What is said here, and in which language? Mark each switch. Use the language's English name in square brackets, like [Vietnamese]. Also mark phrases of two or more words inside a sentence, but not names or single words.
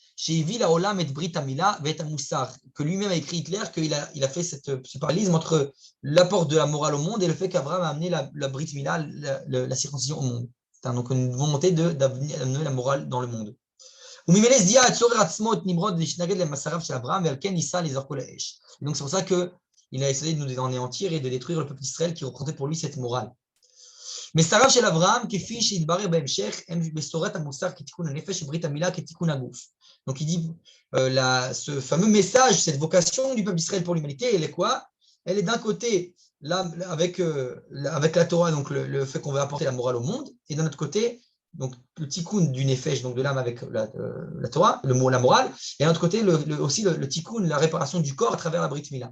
[French] Que lui-même a écrit Hitler qu'il a fait ce parallélisme entre l'apport de la morale au monde et le fait qu'Abraham a amené la Brit Mila, la circoncision au monde. C'est donc une volonté d'amener la morale dans le monde. Donc c'est pour ça qu'il a essayé de nous anéantir et de détruire le peuple d'Israël qui représentait pour lui cette morale. [Hebrew] Mais מסרו של אברהם, כפי שהתברר בהמשך, הם בשורת המוסר כתיקון הנפש וברית המילה כתיקון הגוף. [French] Donc il dit, ce fameux message, cette vocation du peuple d'Israël pour l'humanité, elle est quoi? Elle est d'un côté, là, avec la Torah, donc le fait qu'on veut apporter la morale au monde, et d'un autre côté, donc le tikkun du nefesh, donc de l'âme avec la Torah, la morale, et d'un autre côté, aussi le tikkun, la réparation du corps à travers la Brit Mila.